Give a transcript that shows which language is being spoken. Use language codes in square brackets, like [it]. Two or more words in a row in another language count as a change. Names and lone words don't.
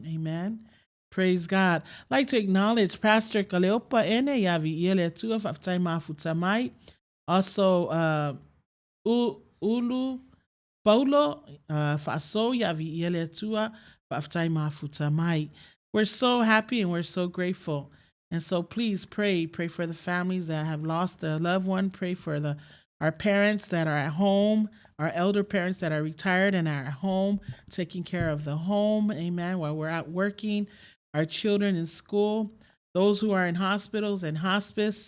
[en] Amen. Praise God. I'd like to acknowledge Pastor Kaleopa Ene Yavi Yele Tuaf of Taima Futamai. Also, Ulu Paulo Faso Yavi Yele Tua of Taima Futamai. We're so happy and we're so grateful. And so please pray for the families that have lost a loved one. Pray for our parents that are at home, our elder parents that are retired and are at home, taking care of the home, amen, while we're out working, our children in school, those who are in hospitals and hospice.